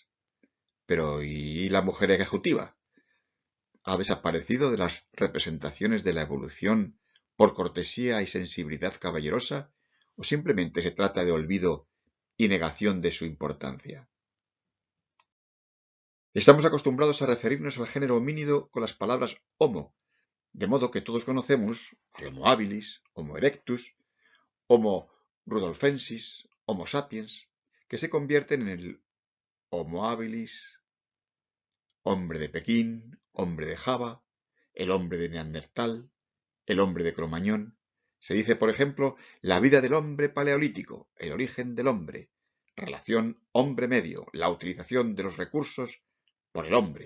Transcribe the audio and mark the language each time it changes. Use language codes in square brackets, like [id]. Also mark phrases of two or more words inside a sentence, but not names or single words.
[es] Pero ¿y la mujer ejecutiva? ¿Ha desaparecido de las representaciones de la evolución por cortesía y sensibilidad caballerosa o simplemente se trata de olvido y negación de su importancia? Estamos acostumbrados a referirnos al género homínido con las palabras Homo, de modo que todos conocemos al Homo habilis, Homo erectus, Homo rudolfensis, Homo sapiens, que se convierten en el Homo habilis, hombre de Pekín, hombre de Java, el hombre de Neandertal, el hombre de Cromañón. Se dice, por ejemplo, la vida del hombre paleolítico, el origen del hombre, relación hombre-medio, la utilización de los recursos por el hombre.